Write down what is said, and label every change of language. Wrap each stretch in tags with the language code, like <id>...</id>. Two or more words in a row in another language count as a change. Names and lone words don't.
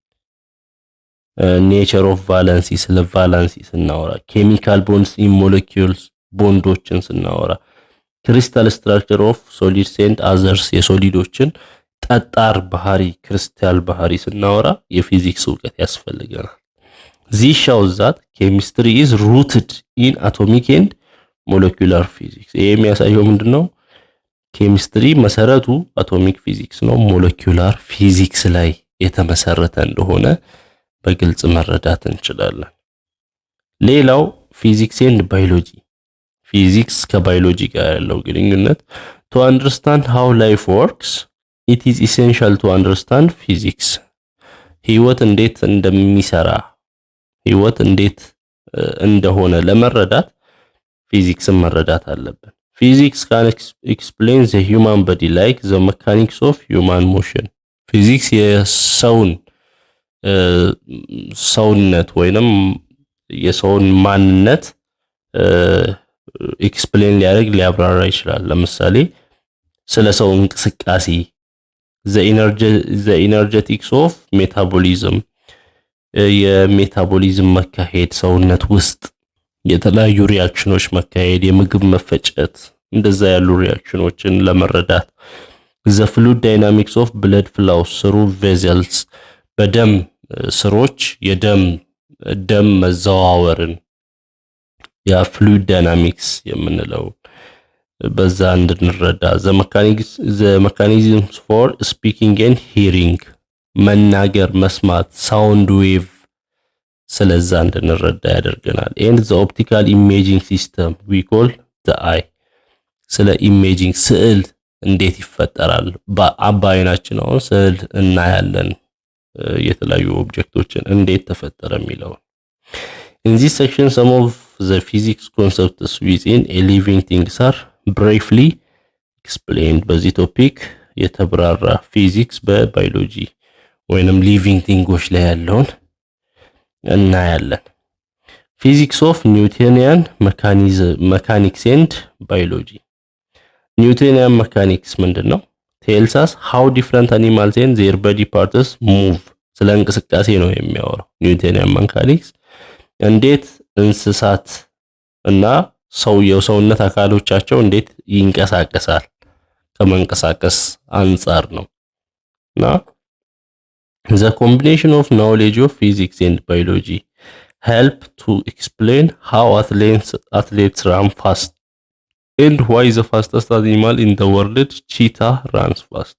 <en>nature of valency</en> <am>ስለ ቫለንሲ ስናወራ፣</am> <en>chemical bonds in molecules</en> <am>ቦንዶችን ስናወራ፣</am> <en>crystal structure of solids and others</en> <am>የሶሊዶችን ጠጣር ባህሪ ክሪስታል ባህሪ ስናወራ የፊዚክስ ዕውቀት ያስፈልገናል።</am> <en>This shows that chemistry is rooted in atomic and molecular physics.</en> <am>ይሄ የሚያሳየው ምንድነው? ኬሚስትሪ መሰረቱ</am> <en>atomic physics</en> <am>ነው፣</am> <en>molecular physics</en> <am>ላይ የተመሰረተ እንደሆነ በግልጽ መረዳት እንችላለን። ሌላው</am> <en>physics and biology</en> <am>ፊዚክስ ከባዮሎጂ ጋር ያለው ግንኙነት</am> <en>to understand how life works it is essential to understand physics.</en> <am>ህይወት እንዴት እንደሚሰራ ህይወት እንዴት እንደሆነ ለመረዳት ፊዚክስን መረዳት አለብን።</am> <en>Physics can explain the human body like the mechanics of human motion.</en> <am>ፊዚክስ የሰውን ሰውነት ወይንም የሰውን ማንነት ኤክስፕሌን ሊያብራራ ይችላል። ለምሳሌ ስለ ሰው እንቅስቃሴ</am> <en>the energetics of metabolism</en> <am>የሜታቦሊዝም መካሄድ ሰውነት ውስጥ የተለያዩ ሪአክሽኖች መካሄድ የምግብ መፈጨት እንደዛ ያሉ ሪአክሽኖችን ለመረዳት</am> <en>the fluid dynamics of blood flow through vessels</en> <am>በደም ስሮች የደም መዘዋወርን ያ</am> <en>fluid dynamics</en> <am>የምንለው በዛ እንድንረዳ</am> <en>the mechanisms for speaking and hearing</en> <am>መናገር መስማት</am> <en>sound wave</en> <am>ስለዛ እንድንረዳ ያደርገናል።</am> <en>and the optical imaging system we call the eye</en> <am>ስለ ኢሜጂንግ ስዕል እንዴት ይፈጠራል በአባይናችን አሁን ስዕል እናያለን የተለያዩ ኦብጀክቶችን እንዴት ተፈጠረ የሚለው።</am> <en>in this section some of the physics concepts within a living things are briefly explained.</en> <am>በዚህ ቶፒክ የተብራራ ፊዚክስ በባዮሎጂ ወይንም</am> <en>living things</en> <am>ላይ ያለውን እናያለን።</am> <en>physics of Newtonian mechanics and biology Newtonian mechanics</en> <am>ምንድነው?</am> <en>tells us how different animals and their body parts move</en> <am>ስለ እንቅስቃሴ ነው የሚያወራው።</am> <en>Newtonian mechanics</en> <am>እንዴት እንስሳት እና የሰውነት አካሎቻቸው እንዴት ይንቀሳቀሳል ከመንቀሳቀስ አንፃር ነው። እና</am> <en>the combination of knowledge of physics and biology help to explain how athletes run fast and why the fastest animal in the world cheetah runs fast.</en>